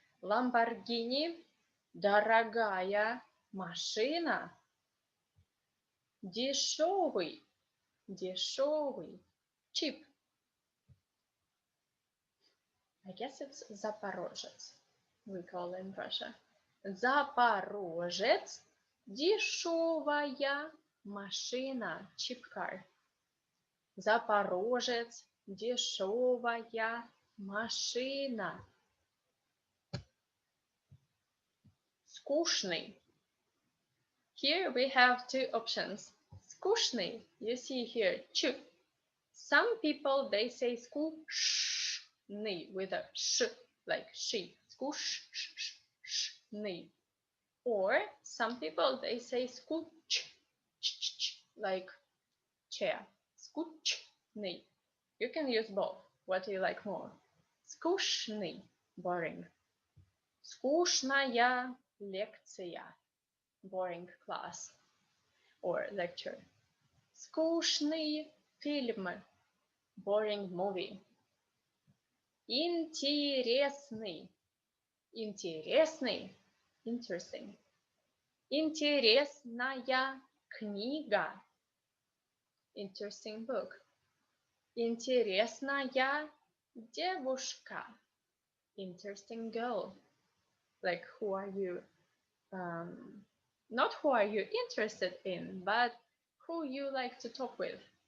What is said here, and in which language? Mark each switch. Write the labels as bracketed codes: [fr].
[ru] Lamborghini, дорогая машина. Дешевый, дешевый, cheap. [en] I guess it's Запорожец, we call it in Russia. [ru] Запорожец, дешевая машина, [en] cheap car. [ru] Запорожец, дешевая машина. Скучный. [en] Here we have two options. Скучный, you see here, chu. Some people, they say скучный with a sh, like she. [ru] Скучный. [en] Or some people, they say скуч, like chair. Скучный. You can use both. What do you like more? Скучный, boring. [ru] Скучная лекция, [en] boring class or lecture. [ru] Скучный фильм, [en] boring movie. [ru] Интересный, интересный, interesting. Интересная книга, [en] interesting book. [ru] Интересная девушка, [en] interesting girl. Like who are you, not who are you interested in, but who you like to talk with.